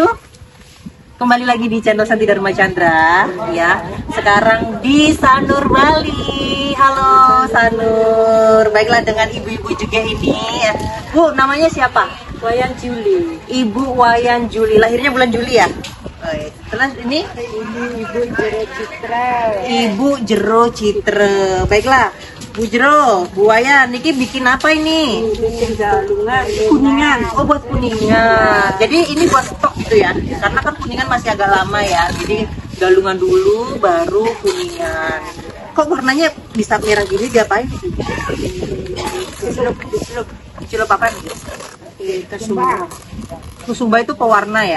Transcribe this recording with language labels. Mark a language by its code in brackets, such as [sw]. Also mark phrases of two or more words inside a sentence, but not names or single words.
[id] Kembali lagi di channel Santi Dharma Chandra ya. Sekarang di Sanur Bali. Halo Sanur. Baiklah, dengan ibu-ibu juga ini ya. Bu, namanya siapa? Wayan Juli. Ibu Wayan Juli. Lahirnya bulan Juli ya? Terus ini? Ibu Jero Citra. Ibu Jero Citra. Baiklah, Bu Jero, Bu Wayan, niki bikin apa ini? Bikin galungan. Kuningan. Oh, buat kuningan. Jadi ini buat stok gitu ya? Karena kan kuningan masih agak lama ya. Jadi galungan dulu, baru kuningan. Kok warnanya bisa merah gini? Diapain? Celup apa nih? Kesumba. Kusumba itu pewarna ya?